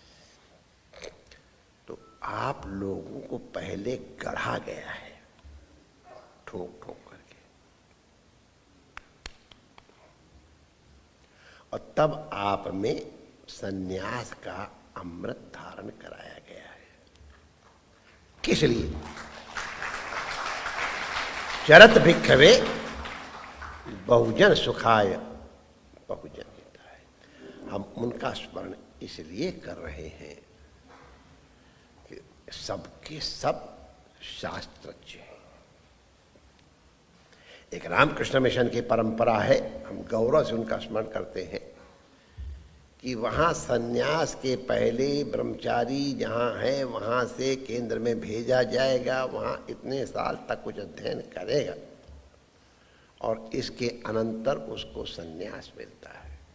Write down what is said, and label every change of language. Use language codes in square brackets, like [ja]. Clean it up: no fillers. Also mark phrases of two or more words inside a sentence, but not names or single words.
[hi] तो आप लोगों को पहले गढ़ा गया है ठोक ठोक करके, और तब आप में सन्यास का अमृत धारण कराया गया है। किस लिए? [sa] चरत भिक्षवे बहुजन सुखाय बहुजन हिताय। [hi] हम उनका स्मरण इसलिए कर रहे हैं कि सबके सब शास्त्रज्ञ हैं। एक रामकृष्ण मिशन की परंपरा है, हम गौरव से उनका स्मरण करते हैं कि वहाँ सन्यास के पहले ब्रह्मचारी जहाँ है वहाँ से केंद्र में भेजा जाएगा, वहाँ इतने साल तक कुछ अध्ययन करेगा और इसके अनंतर उसको सन्यास मिलता है।